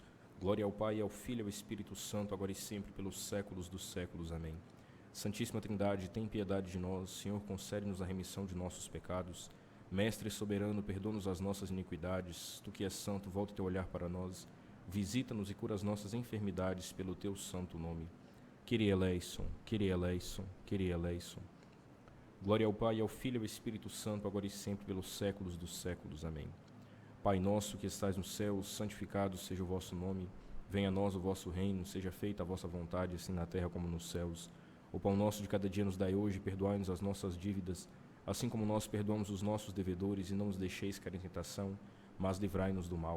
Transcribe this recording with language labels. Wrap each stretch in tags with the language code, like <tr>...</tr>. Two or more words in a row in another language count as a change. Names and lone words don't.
<pt>Glória ao Pai, ao Filho e ao Espírito Santo, agora e sempre, pelos séculos dos séculos. Amém. Santíssima Trindade, tem piedade de nós. Senhor, concede-nos a remissão de nossos pecados. Mestre soberano, perdoa-nos as nossas iniquidades. Tu que és santo, volta teu olhar para nós. Visita-nos e cura as nossas enfermidades pelo teu santo nome.</pt> <el>Κύριε ἐλέησον, Κύριε ἐλέησον, Κύριε ἐλέησον.</el> <pt>Glória ao Pai, ao Filho e ao Espírito Santo, agora e sempre, pelos séculos dos séculos. Amém. Pai nosso que estais no céu, santificado seja o vosso nome. Venha a nós o vosso reino, seja feita a vossa vontade, assim na terra como nos céus. O pão nosso de cada dia nos dai hoje, perdoai-nos as nossas dívidas, assim como nós perdoamos os nossos devedores, e não nos deixeis cair em tentação, mas livrai-nos do mal.</pt>